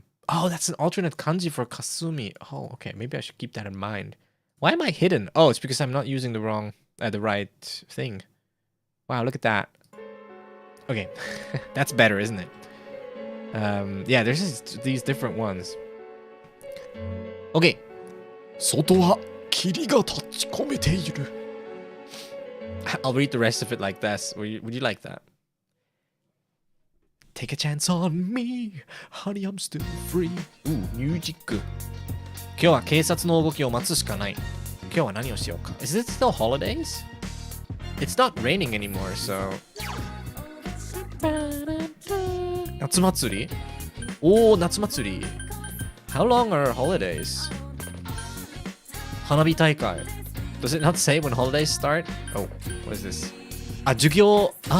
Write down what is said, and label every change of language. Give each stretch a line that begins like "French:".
English: Oh, that's an alternate kanji for Kasumi. Oh, okay. Maybe I should keep that in mind. Why am I hidden? Oh, it's because I'm not using the right thing. Wow, look at that. Okay. That's better, isn't it? Yeah, there's just these different ones. Okay.
Japanese: 外は霧が立ち込めている.
English: I'll read the rest of it like this. Would you like that? Take a chance on me, honey, I'm still free. Ooh, music.
Japanese: 今日は警察の動きを待つしかない。今日は何をしようか。
English: Is it still holidays? It's not raining anymore, so. 夏祭り?Oh, 夏祭り.How long are holidays? 花火大会. Does it not say when holidays start? Oh, what is this? 授業.